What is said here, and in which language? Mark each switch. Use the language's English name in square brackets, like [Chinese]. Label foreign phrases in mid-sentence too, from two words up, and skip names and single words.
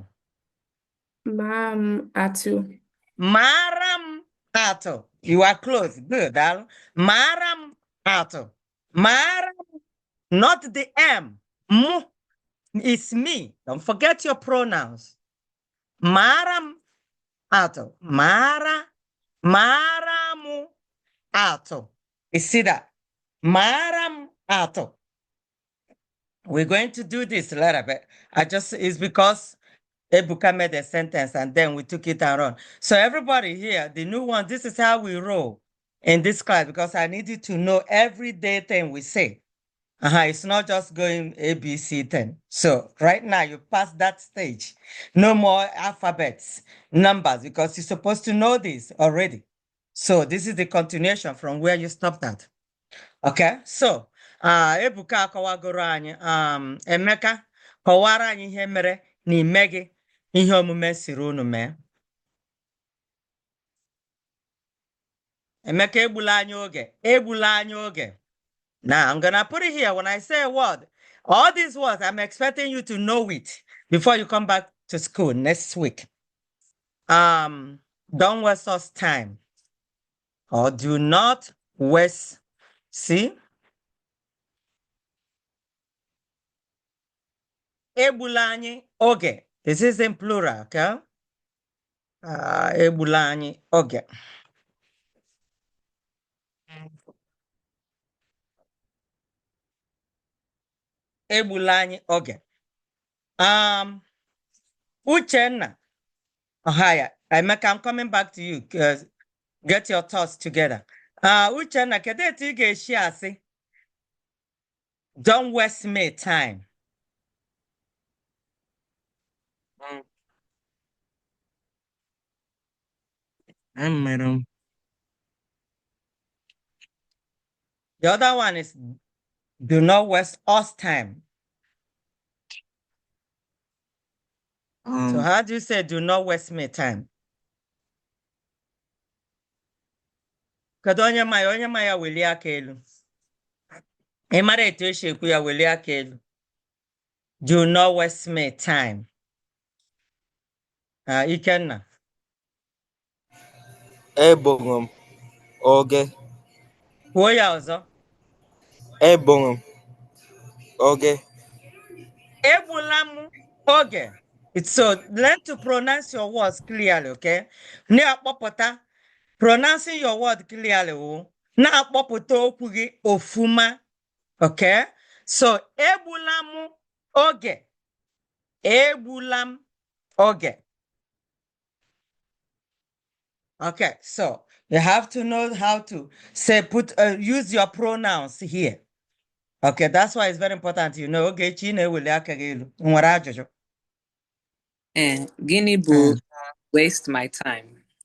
[English] Ma'am, Atu. Maram ato. You are close. Good, Al. Maram ato. Maram, not the M. Mu is me. Don't forget your pronouns. Maram ato. Maramu ato. You see that? Maram ato. We're going to do this a little bit. It's because Ebuka made a sentence and then we took it and run. So everybody here, the new one, this is how we roll in this class because I need you to know every day thing we say. It's not just going ABC thing. So right now you pass that stage. No more alphabets, numbers, because you're supposed to know this already. So this is the continuation from where you stopped at. [Igbo] Okay, so Ebuka akọwagoro anyị Emeka kọwara anyị ihe mere n'ime gị ihe omume siri unu mee. Emeka egbula anyị oge. [English] Now I'm gonna put it here. When I say a word, all these words, I'm expecting you to know it before you come back to school next week. Don't waste us time. Or do not waste. See? [Igbo] Egbula anyị oge. [English] This is in plural, [Igbo] okay? Egbula anyị oge. Egbula anyị oge. Uchenna. Ohaya. Emeka, [English] I'm coming back to you. Get your thoughts together. [Igbo] Uchenna, kedu etu ị ga-esi asị? [English] Don't waste me time. Madam. The other one is do not waste us time. So how do you say do not waste my time? [Igbo] Kedu onye ma ya welie aka elu? Ị mara etu esi ekwu ya welie aka elu? [English] Do not waste my time. Ikenna. [Igbo] Egburu m oge. Kwuo ya ọzọ. Egburu m oge. Egbula m oge. [English] So learn to pronounce your words clearly, okay? Na-akpọpụta pronouncing your word clearly. [Igbo] Na-akpọpụta okwu gị ofuma, okay? So egbula m oge. Egbula m oge. [English] Okay, so you have to know how to say use your pronouns here. Okay, that's why it's very important. You know, okay, Chine will Guinea bull waste my time.